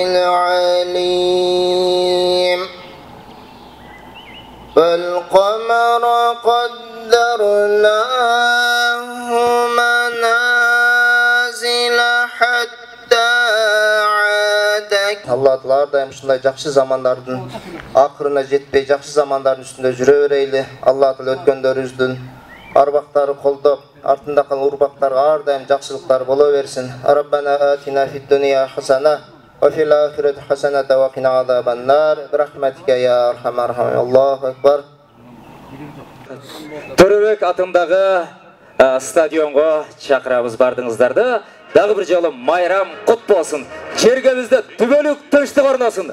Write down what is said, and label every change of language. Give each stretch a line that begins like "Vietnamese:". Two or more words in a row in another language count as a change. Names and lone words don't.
Arabic: العليم والقمر قدرناه منازل حتى عاد
Kyrgyz: Алла Таала ардайым ушундай жакшы замандардын акырына жетпей жакшы замандардын үстүндө жүрө берейли. Allah Teala өткөндөрүбүздүн арбактары колдоп, артында калган урбактарга ар дайым жакшылыктар боло берсин.
Arabic: ربنا آتنا في الدنيا حسنة وفي الآخرة حسنة وقنا عذاب النار. برحمتك يا أرحم الراحمين. الله أكبر.
Kyrgyz: Төрөбек атындагы стадионго чакырабыз бардыңыздарды. Дагы бир жолу майрам кут болсун. Жергебизде түбөлүк тынчтык орносын.